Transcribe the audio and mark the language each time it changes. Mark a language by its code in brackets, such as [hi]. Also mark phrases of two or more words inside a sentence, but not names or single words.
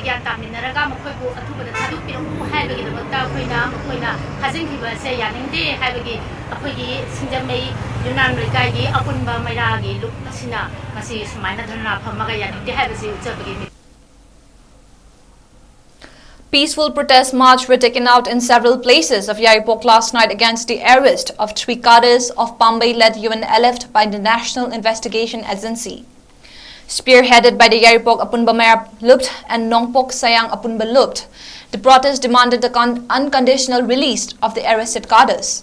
[mni] gyan taminaraga makhoi ko atuba da thadu piru haibagi da bakta koina hazin kiba se yaningde haibagi akhoi 𝐍𝐄𝐰𝐬 Laikai gi apunba maira gi luk asina kasi sumaina dhanna phamaga yaningde haibasi uchabagi. [en] Peaceful protest march were taken out in several places of Yaripok last night against the arrest of 3 cadres of Pambay-led UNLF by the National Investigation Agency. Spearheaded by the Yaripok Apunba Mera Loopt and Nongpok Sayang Apunba Loopt, the protest demanded the unconditional release of the arrested cadres.